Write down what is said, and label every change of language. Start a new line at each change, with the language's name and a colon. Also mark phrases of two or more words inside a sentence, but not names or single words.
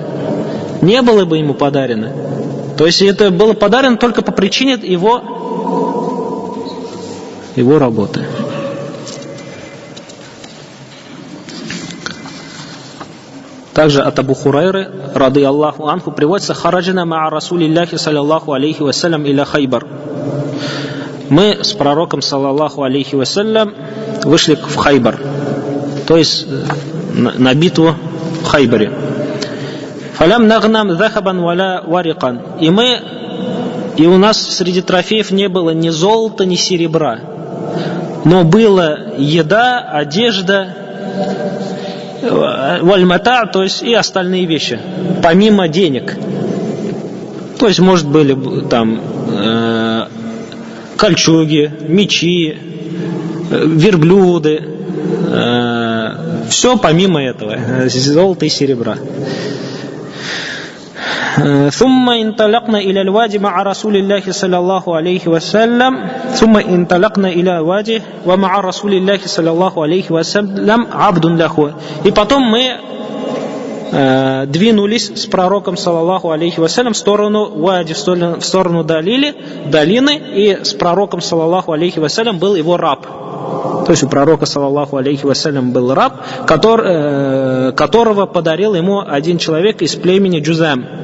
Russian: Не было бы ему подарено. То есть это было подарено только по причине его работы. Также от Абу Хурайры,
Arabic: رضي الله عنه, приводится: «خرجنا مع رسول الله صلى الله عليه وسلم إلى خيبر».
Russian: Мы с пророком,
Arabic: صلى الله عليه وسلم,
Russian: вышли в Хайбар, то есть на битву в Хайбаре.
Arabic: «فلم نغنم ذهبا ولا ورقا».
Russian: И у нас среди трофеев не было ни золота, ни серебра, но была еда, одежда, вальмата, то есть и остальные вещи, помимо денег. То есть, может, были там кольчуги, мечи, верблюды, все помимо этого, золота и серебра.
Arabic: ثم انطلقنا إلى الوادي مع رسول الله صلى الله عليه وسلم ثم انطلقنا إلى الوادي ومع رسول الله صلى الله عليه وسلم عبد له.
Russian: И потом мы двинулись с пророком,
Arabic: صلى الله عليه وسلم,
Russian: в сторону вади, в сторону долины, и с пророком,
Arabic: صلى الله عليه وسلم,
Russian: был его раб. То есть у пророка,
Arabic: صلى الله عليه وسلم,
Russian: был раб, которого подарил ему один человек из племени Джузам.